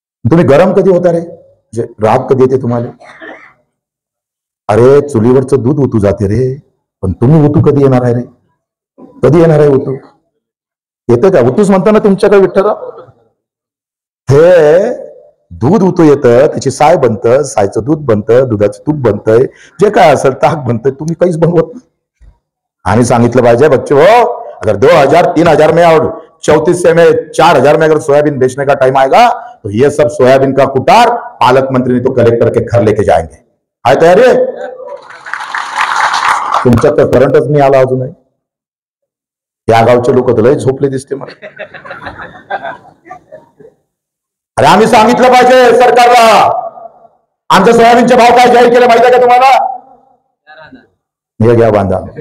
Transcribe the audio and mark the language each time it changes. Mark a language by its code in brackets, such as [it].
[mr] तुम्ही गरम कधी होता रे, म्हणजे राग कधी येते तुम्हाला? अरे चुलीवरचं दूध उतू जाते रे, पण तुम्ही उतू कधी येणार आहे रे? कधी येणार आहे उतू? येतं का? उतूच म्हणताना तुमच्याकडे विठ्ठलराव, हे दूध उतू येतं, त्याची साय बनतं, सायचं दूध बनतं, दुधाचं तूप बनतंय, जे काय असेल ताक बनतंय, तुम्ही काहीच बनवत नाही. आणि सांगितलं पाहिजे [hi] बच्चों, अगर 2000 3000 में और 3400 में 4000 में अगर सोयाबीन बेचने का टाइम आएगा तो ये सब सोयाबीन का कुटार पालक मंत्री तो कलेक्टर के घर लेके जाएंगे. [mr] आहे तयारी? तुमच्यात तर करंटच नाही आला अजूनही. या गावचे लोक तर लय झोपले दिसते मला. अरे आम्ही सांगितलं पाहिजे सरकारला, आमच्या सोयाबीनचे भाव काय जाहीर केले माहिती आहे का तुम्हाला? घ्या बांधा.